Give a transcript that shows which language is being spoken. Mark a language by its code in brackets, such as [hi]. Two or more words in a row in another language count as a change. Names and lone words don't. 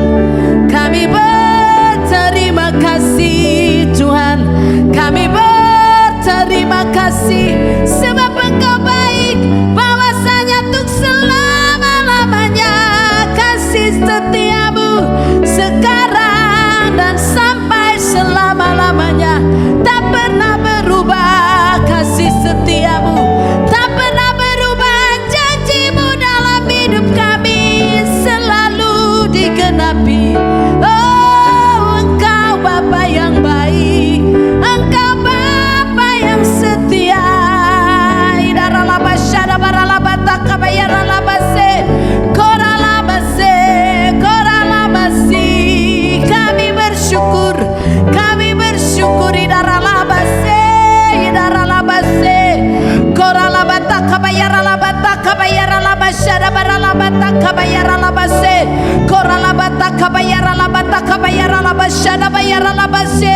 [id] Kami berterima kasih Tuhan, kami berterima kasih, sebab Engkau baik, bahwasanya untuk selama-lamanya kasih setia-Mu sekarang dan sampai selama-lamanya tak pernah berubah. Kasih setia-Mu tak pernah berubah, janji-Mu dalam hidup kami selalu digenapi. Oh, Engkau Bapa yang baik, Engkau Bapa yang setia. Idaralabashada baralabata kabayaralabase, koralabase, koralabasi. Kami bersyukur, kami bersyukur. Idaralabase, idaralabase, koralabata kabayaralabata kabayaralabashada baralabata kabayaralabase, koralabata kabayaralabata kabayaralabashada bayaralabase.